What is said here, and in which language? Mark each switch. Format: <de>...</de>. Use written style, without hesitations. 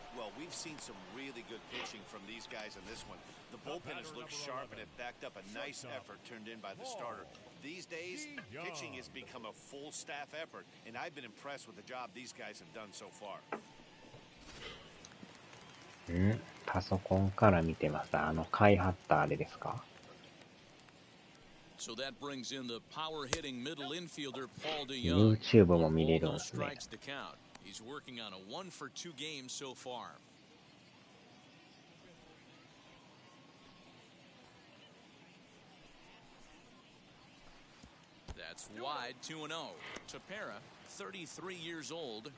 <en>Well, we've seen some really good pitching from these guys in this one. The bullpen has looked sharp and it backed up a nice effort turned in by the starter. These days, pitching has become a full staff effort, and I've been impressed with the job these guys have done so far.</en> <ja>パソコンから見てます。開発ったあれですか？</ja> <en>So that brings in the power-hitting middle infielder Paul DeYoung.</en> <ja>YouTube も見れるんですね。</ja> <en>Strikes to count. He's working on a 1-for-2 game so far. That's wide, 2-0. Tepera, 33 years old.</en>